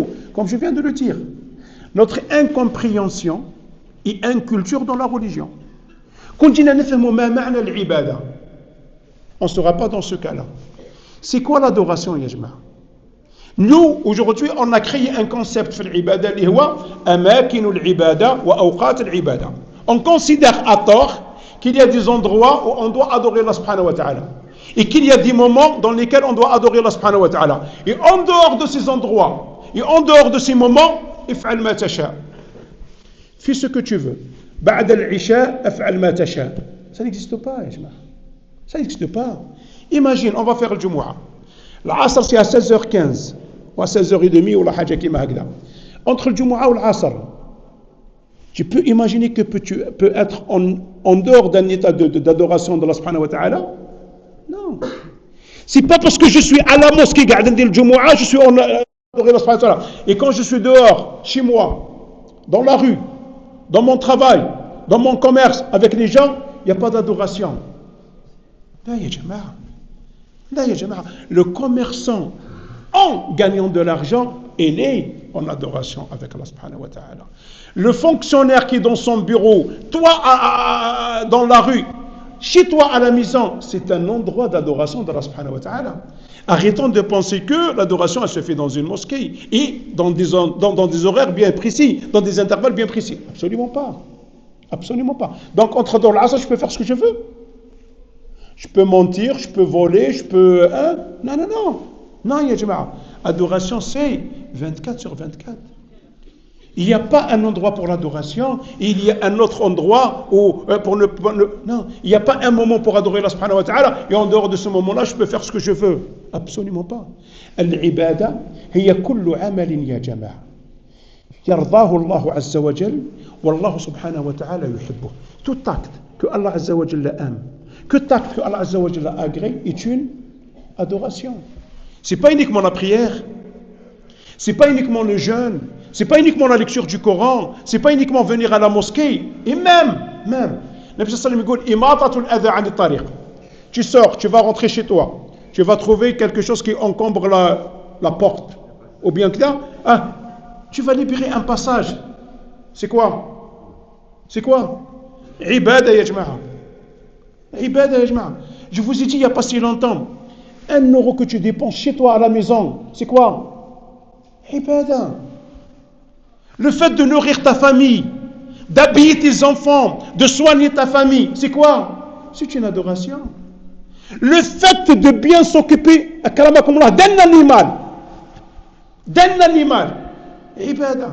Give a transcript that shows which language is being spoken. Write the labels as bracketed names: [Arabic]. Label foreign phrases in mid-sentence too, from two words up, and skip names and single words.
[French] Comme je viens de le dire, notre incompréhension et inculture dans la religion. On ne sera pas dans ce cas-là. C'est quoi l'adoration, yajma'? Nous, aujourd'hui, on a créé un concept [Arabic] في العبادة اللي هو أماكن العبادة وأوقات العبادة. [French] On considère à tort qu'il y a des endroits où on doit adorer Allah [Arabic] سبحانه وتعالى. [French] Et qu'il y a des moments dans lesquels on doit adorer Allah [Arabic] سبحانه وتعالى. [French] Et en dehors de ces endroits, et en dehors de ces moments, [Arabic] افعل ما تشاء. [French] Fais ce que tu veux. [Arabic] بعد العشاء افعل ما تشاء. [French] Ça n'existe pas, [Arabic] يا جماعة. [French] Ça n'existe pas. Imagine, on va faire le Jumu'ah. L'Asr, c'est à 16h15, ou à 16h30, ou la Hajja qui m'a. Entre le Jumu'ah ou l'Asr, tu peux imaginer que tu peux être en dehors d'un état d'adoration de Allah [Arabic] سبحانه وتعالى? [French] Non. C'est pas parce que je suis à la mosquée, le Jumu'ah, je suis en adoration Allah [Arabic] سبحانه وتعالى. [French] Et quand je suis dehors, chez moi, dans la rue, dans mon travail, dans mon commerce, avec les gens, il n'y a pas d'adoration. Là, [Arabic] يا جماعة. Là, يا جماعة. [French] Le commerçant, en gagnant de l'argent, il est en adoration avec Allah [Arabic] سبحانه وتعالى. [French] Le fonctionnaire qui est dans son bureau, toi dans la rue, chez toi à la maison, c'est un endroit d'adoration d'Allah [Arabic] سبحانه وتعالى. [French] Arrêtons de penser que l'adoration elle se fait dans une mosquée et dans des horaires bien précis, dans des intervalles bien précis. Absolument pas. Absolument pas. Donc entre dans l'asr, je peux faire ce que je veux. Je peux mentir, je peux voler, je peux... Hein? Non, non, non. Non, [Arabic] يا جماعة. [French] Adoration, c'est 24 sur 24. Il n'y a pas un endroit pour l'adoration, il y a un autre endroit où, non, il n'y a pas un moment pour adorer Allah [Arabic] سبحانه وتعالى, [French] et en dehors de ce moment-là, je peux faire ce que je veux. Absolument pas. [Arabic] العبادة، هي كل عمل يا جماعة. يرضاه الله عز وجل، والله سبحانه وتعالى يحبه. [French] Tout acte que Allah [Arabic] عز وجل [French] aime, tout acte que Allah [Arabic] عز وجل [French] agrée est une adoration. C'est pas uniquement la prière, c'est pas uniquement le jeûne, c'est pas uniquement la lecture du Coran, c'est pas uniquement venir à la mosquée, et même, Nabi [Arabic] صلى الله عليه وسلم, [French] tu sors, tu vas rentrer chez toi, tu vas trouver quelque chose qui encombre la porte, ou bien que là, tu vas libérer un passage. C'est quoi? C'est quoi? [Arabic] عبادة يا جماعة. عبادة يا جماعة. [French] Je vous ai dit il n'y a pas si longtemps, 1 euro que tu dépenses chez toi à la maison, c'est quoi? Ibada. Le fait de nourrir ta famille, d'habiller tes enfants, de soigner ta famille, c'est quoi? C'est une adoration. Le fait de bien s'occuper, d'un animal, ibada.